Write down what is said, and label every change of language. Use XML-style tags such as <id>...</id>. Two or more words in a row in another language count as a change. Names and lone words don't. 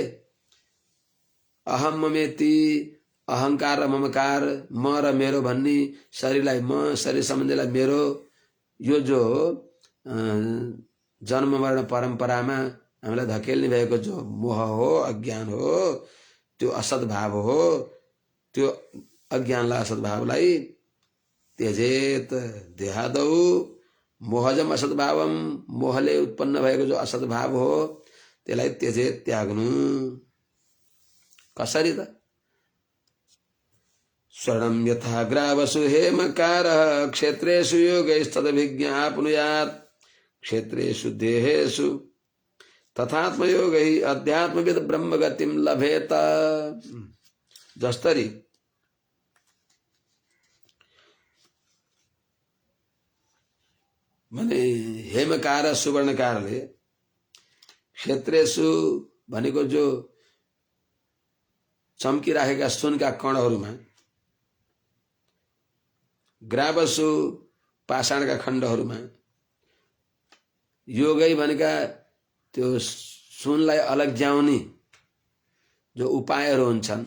<sa>अहम ममेति,</sa> <ne>अहंकार र ममकार, म र मेरो भन्ने शरीरलाई म, शरीर सम्बन्धीलाई मेरो, यो जो जन्म मरण परम्परामा हामीलाई धकेल्ने भएको जो मोह हो, अज्ञान हो, त्यो असद्भाव हो, त्यो अज्ञानलाई असद्भावलाई त्यजेत।</ne> <sa>देहादौ मोहजम असद्भावम,</sa> <ne>मोहले उत्पन्न भएको जो असद्भाव हो त्यसलाई त्यजेत, त्याग्नु। कसरी त?</ne> <sa>स्वर्णम यथा ग्रावसु हेमकारः क्षेत्रेषु योगैस्तदभिज्ञाप्नुयात् क्षेत्रेषु देहेषु तथात्मयोगै अध्यात्मविद ब्रह्मगतिम लभेत।</sa> <ne>जस्तरी माने हेमकार सुवर्णकारले क्षेत्रेषु भनेको जो चम्किराखेका सुनका कणहरूमा, ग्रावसु पाषाणका खण्डहरूमा योगै भनेका त्यो सुनलाई अलग्याउने जो उपायहरू हुन्छन्।</ne>